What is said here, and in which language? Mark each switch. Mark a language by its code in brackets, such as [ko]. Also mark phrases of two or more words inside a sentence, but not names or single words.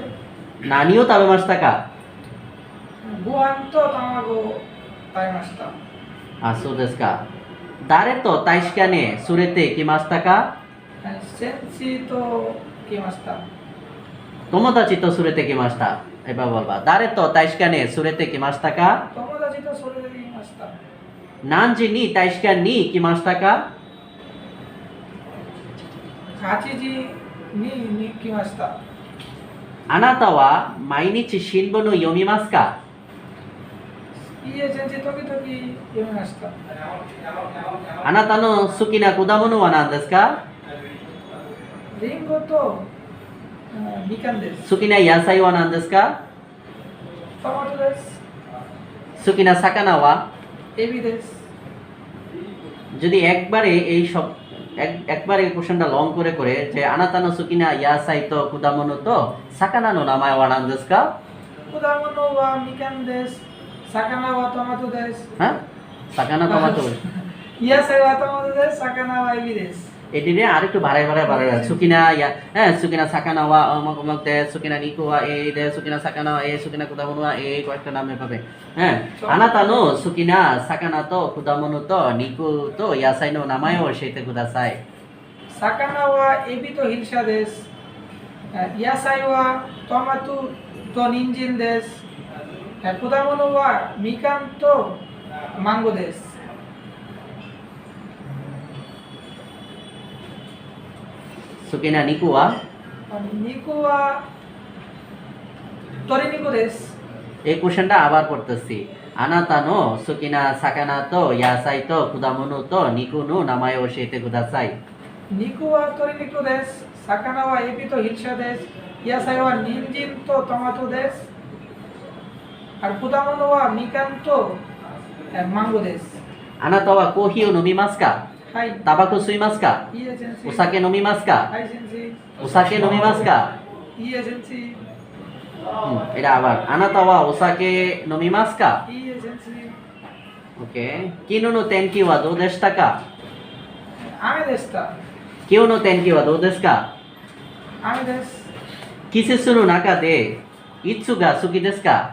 [ja] 何を食べましたかご飯と卵を食べました。あ、そうですか。誰と大使館に連れて行きましたか先生と来ました。友達と連れてきました。 [bn] এবার বলবা [ja] 誰と大使館に連れてきましたか友達とそれで来ました。何時に大使館に行きましたか 8時に来ました。あなたは毎日新聞を読みますかいいえ、先生、時々読みました。あなたの好きな果物は何ですかリンゴとみかんです。好きな野菜は何ですかトマトです。好きな魚はエビです。 [bn] যদি একবারে এই কোশ্চেনটা লং করে করে যে [ja] あなたの好きな野菜と果物と魚の名前は何ですか果物はみかんです。魚はトマトです。 হ্যাঁ魚トマト野菜はトマトです。魚はエビです。 [bn] এটিরে আরেকটু বাড়ায় [ja] 好きな 好きな 魚 は [bn] অমুক অমুক দে [ja] 好きな 肉 は [bn] এই দে [ja] 好きな 魚 は [bn] এই [ja] 好きな 果物 は [bn] এই কয়েকটা নামে পাবে হ্যাঁ [ja] あなた の 好きな 魚 と 果物 と 肉 と 野菜 の 名前を 言って ください魚はエビとヒルシャです。野菜はトマトと人参です。果物はみかんとマンゴーです。 সুকিনা নিকো ওয়া 肉は鶏肉です。 [bn] এই কোশ্চেনটা আবার পড়তেছি [ja] あなた の 好きな 魚 と 野菜 と 果物 と 肉 の 名前を 言って ください肉は鶏肉です。魚はエビとヒルシャです。野菜は人参とトマトです。果物はみかんとマンゴーです。あなたはコーヒーを飲みますかはい。タバコ吸いますかいいえ、先生。お酒飲みますかはい、先生。お酒飲みますかいいえ、先生。 [bn] এটা আবার [ja] あなたはお酒飲みますかいいえ、先生。 OK 昨日の天気はどうでしたか雨でした。今日の天気はどうですか雨です。季節の中でいつが好きですか